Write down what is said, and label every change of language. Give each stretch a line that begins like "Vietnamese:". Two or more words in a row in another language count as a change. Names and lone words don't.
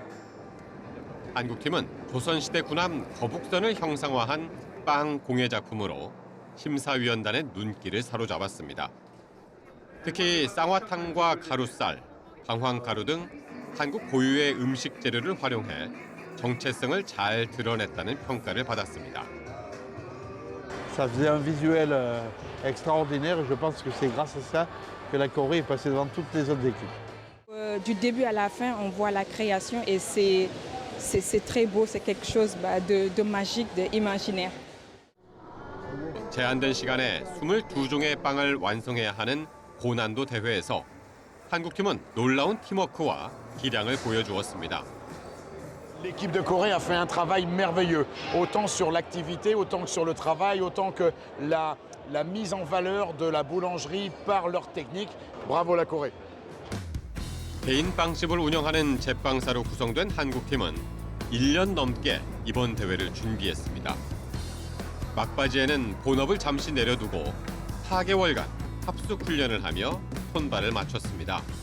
Korean: 한국팀은 조선시대 군함 거북선을 형상화한 빵 공예 작품으로 심사위원단의 눈길을 사로잡았습니다. 특히 쌍화탕과 가루쌀, 방황가루 등 한국 고유의 음식 재료를 활용해 정체성을 잘 드러냈다는 평가를 받았습니다.
French: Ça faisait un visuel extraordinaire et je pense que c'est grâce à ça que la Corée est passée devant toutes les autres équipes. Du début à la fin, on voit la création et c'est très beau, c'est quelque chose de magique, d'imaginaire.
Korean: 제한된 시간에 22종의 빵을 완성해야 하는 고난도 대회에서 한국팀은 놀라운 팀워크와 기량을 보여주었습니다.
French: L'équipe de Corée a fait un travail merveilleux, autant sur l'activité, autant que sur le travail, autant que la mise en valeur de la boulangerie par leur technique. Bravo la Corée.
Korean: 개인 빵집을 운영하는 제빵사로 구성된 한국팀은 1년 넘게 이번 대회를 준비했습니다. 막바지에는 본업을 잠시 내려두고 4개월간 합숙 훈련을 하며 손발을 맞췄습니다.